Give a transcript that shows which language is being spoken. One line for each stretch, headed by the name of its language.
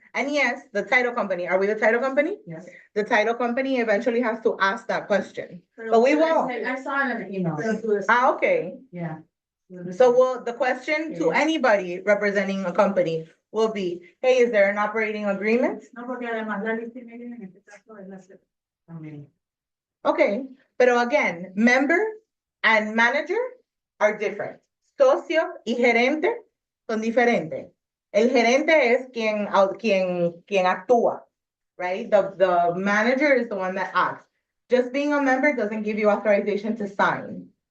English: And yes, the title company, are we the title company? Yes. The title company eventually has to ask that question. But we won't. I saw it in an email. Okay. Yeah. So the question to anybody representing a company will be, hey, is there an operating agreement?
Spanish: No, porque además la lista en este caso es la también.
English: Okay, but again, member and manager are different.
Spanish: socio y gerente son diferentes. El gerente es quien actúa, right?
English: The manager is the one that acts. Just being a member doesn't give you authorization to sign.